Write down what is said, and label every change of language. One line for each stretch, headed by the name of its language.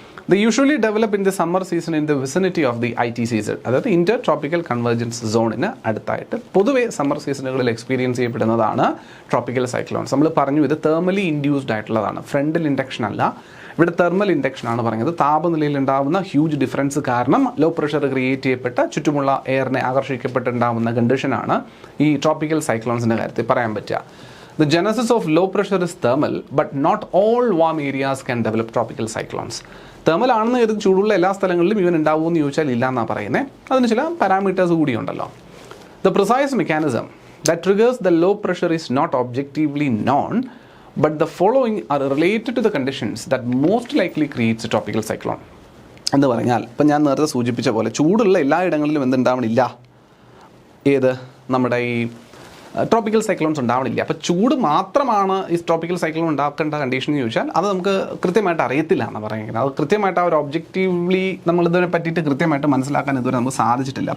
English: They usually develop in the summer season in the vicinity of the ITCZ,
Malayalam: അതായത് Inter tropical convergence സോണിന് അടുത്തായിട്ട് പൊതുവെ summer സീസണുകളിൽ experience ചെയ്യപ്പെടുന്നതാണ് tropical cyclones. നമ്മൾ പറഞ്ഞു ഇത് thermally induced ആയിട്ടുള്ളതാണ്, frontal induction അല്ല. ഇവിടെ തെർമൽ ഇൻഡക്ഷൻ ആണ് പറഞ്ഞത്. താപനിലയിൽ ഉണ്ടാകുന്ന ഹ്യൂജ് ഡിഫറൻസ് കാരണം ലോ പ്രഷർ ക്രിയേറ്റ് ചെയ്യപ്പെട്ട ചുറ്റുമുള്ള എയറിനെ ആകർഷിക്കപ്പെട്ടുണ്ടാകുന്ന കണ്ടീഷനാണ് ഈ ട്രോപ്പിക്കൽ സൈക്ലോൺസിൻ്റെ കാര്യത്തിൽ പറയാൻ പറ്റുക.
English: The genesis of low pressure is thermal, but not all warm areas can develop tropical cyclones.
Malayalam: Thermal ആണെന്ന് കരുതി ചൂടുള്ള എല്ലാ സ്ഥലങ്ങളിലും ഇവൻ ഉണ്ടാവുമോ എന്ന് ചോദിച്ചാൽ ഇല്ല എന്നാണ് പറയുന്നത്. അതിന് ചില parameters കൂടിയുണ്ടല്ലോ.
English: The precise mechanism that triggers the low pressure is not objectively known, but the following are related to the conditions that most likely creates a tropical cyclone.
Malayalam: എന്ന് പറഞ്ഞാൽ ഇപ്പം ഞാൻ നേരത്തെ സൂചിപ്പിച്ച പോലെ ചൂടുള്ള എല്ലാ ഇടങ്ങളിലും എന്തുണ്ടാവണില്ല, ഏത് നമ്മുടെ ഈ ട്രോപ്പിക്കൽ സൈക്ലോൺസ് ഉണ്ടാവണില്ല. അപ്പോൾ ചൂട് മാത്രമാണ് ഈ ട്രോപ്പിക്കൽ സൈക്ലോൺ ഉണ്ടാക്കേണ്ട കണ്ടീഷൻ എന്ന് ചോദിച്ചാൽ അത് നമുക്ക് കൃത്യമായിട്ട് അറിയത്തില്ല എന്ന് പറയുന്നത്. അത് കൃത്യമായിട്ട് ആ ഒരു ഒബ്ജക്റ്റീവ്ലി നമ്മളിതിനെ പറ്റിയിട്ട് കൃത്യമായിട്ട് മനസ്സിലാക്കാൻ ഇതുവരെ നമുക്ക് സാധിച്ചിട്ടില്ല.